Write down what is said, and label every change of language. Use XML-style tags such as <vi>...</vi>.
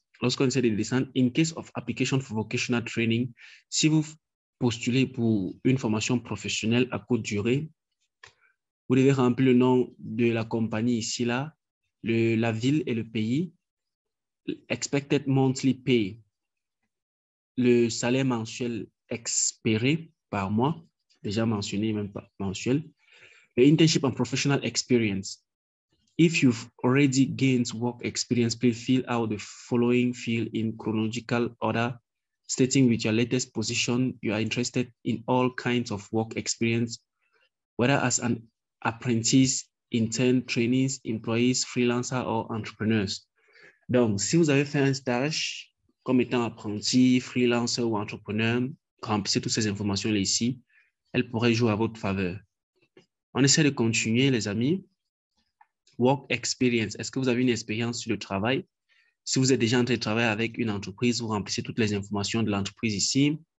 <fr>Lorsqu'on essaie de descendre,</fr> <en>in case of application for vocational training,</en> <fr>si vous postulez pour une formation professionnelle à courte durée, vous devez remplir le nom de la compagnie ici, là, la ville et le pays,</fr> <en>expected monthly pay,</en> <fr>le salaire mensuel espéré par mois, déjà mentionné, même pas mensuel, le</fr> <en>internship and professional experience. If you've already gained work experience, please fill out the following field in chronological order, stating with your latest position you are interested in all kinds of work experience, whether as an apprentice, intern, trainees, employees, freelancer or entrepreneurs.</en> <fr>Donc, si vous avez fait un stage comme étant apprenti, freelancer ou entrepreneur, remplissez toutes ces informations-là ici. Elles pourraient jouer à votre faveur. On essaie de continuer, les amis.</fr> <en>Work experience.</en> <fr>Est-ce que vous avez une expérience sur le travail? Si vous êtes déjà en train de travailler avec une entreprise, vous remplissez toutes les informations de l'entreprise ici.</fr>